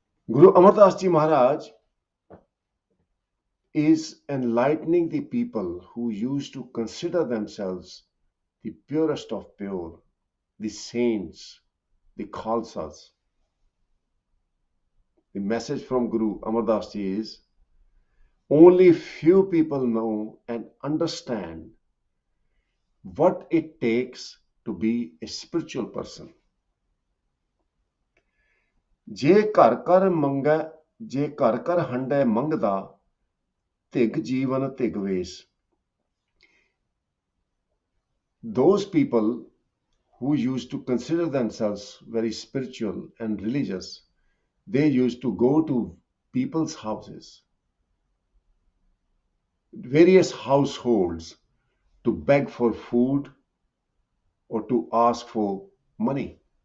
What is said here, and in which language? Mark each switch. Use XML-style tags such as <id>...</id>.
<en>Guru Amardas Ji Maharaj is enlightening the people who used to consider themselves the purest of pure, the saints, the Khalsas. The message from Guru Amardas Ji is only few people know and understand what it takes to be a spiritual person.</en> <pa>ਜੇ ਘਰ ਘਰ ਮੰਗੈ ਜੇ ਘਰ ਘਰ ਹੰਡੈ ਮੰਗਦਾ ਧਿਗ ਜੀਵਨ ਧਿਗ ਵੇਸ.</pa> <en>Those people who used to consider themselves very spiritual and religious, they used to go to people's houses, various households, to beg for food or to ask for money.</en>